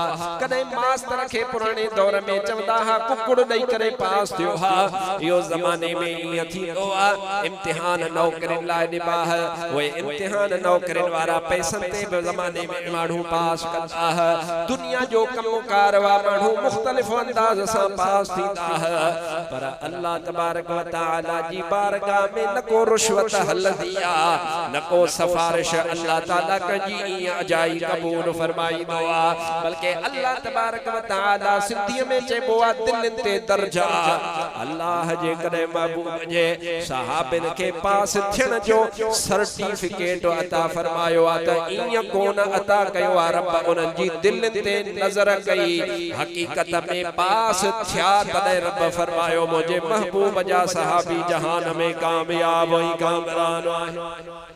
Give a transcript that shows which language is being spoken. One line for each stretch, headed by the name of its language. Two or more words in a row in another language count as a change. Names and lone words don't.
Sindhi: कॾहिं मास्तर खे पुराणे दौर में चवंदा हा कुकुड़ ॾेई करे पास थियो हा इहो ज़माने में ईअं थींदो आहे इम्तिहान नौकरियुनि लाइ ॾिबा उहे इम्तिहान नौकरियुनि वारा पैसनि ते बि ज़माने में माण्हू पास कंदा दुनिया जो कमकार वारा माण्हू मुख़्तलिफ़ अंदाज़ सां पास थींदा पर अल्लाह
Arabic: تبارك وتعالى
Sindhi: जी बारगाह में न को रुश्वत हलंदी आहे न को सिफारिश अल्लाह ताला कंहिंजी अजाई क़बूल फरमाईंदो आहे बल्कि अल्लाह
Arabic: تبارك وتعالى
Sindhi: सिंधीअ में चइबो आहे दिलनि ते दर्जा अल्लाह जे कॾहिं महबूब जे सहाबनि खे पास थियण जो सर्टिफिकेट अता फरमायो आहे त ईअं कोन अता कयो आहे रब उन्हनि जी दिलनि ते नज़र कई हक़ीक़त में पास थिया तॾहिं रब फरमायो मुझे महबूब जा सहाबी जहान में कामयाब ऐं कामरान आहिनि